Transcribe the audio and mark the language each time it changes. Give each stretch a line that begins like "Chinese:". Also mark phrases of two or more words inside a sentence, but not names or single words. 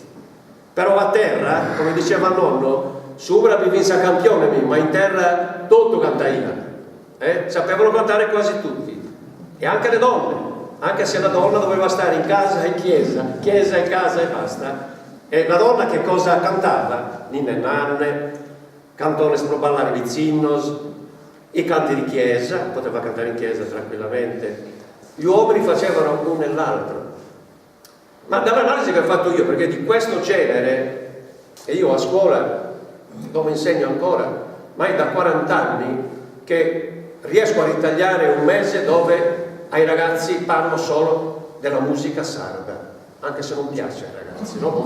Italian: Però a terra, come diceva il nonno, su bravi vinse campione, ma in terra tutto cantaiva. Sapevano cantare quasi tutti, e anche le donne, anche se la donna doveva stare in casa e chiesa e casa e basta. E la donna che cosa cantava? Ninne nanne,
Sardinian: cantones pro ballare vizzinnos,
Italian: i canti di chiesa, poteva cantare in chiesa tranquillamente. Gli uomini facevano l'uno e l'altro. Ma dall'analisi che ho fatto io, perché di questo genere, e io a scuola, dove insegno ancora, ma è da 40 anni che riesco a ritagliare un mese dove ai ragazzi parlo solo della musica sarda, anche se non piace ai ragazzi, no?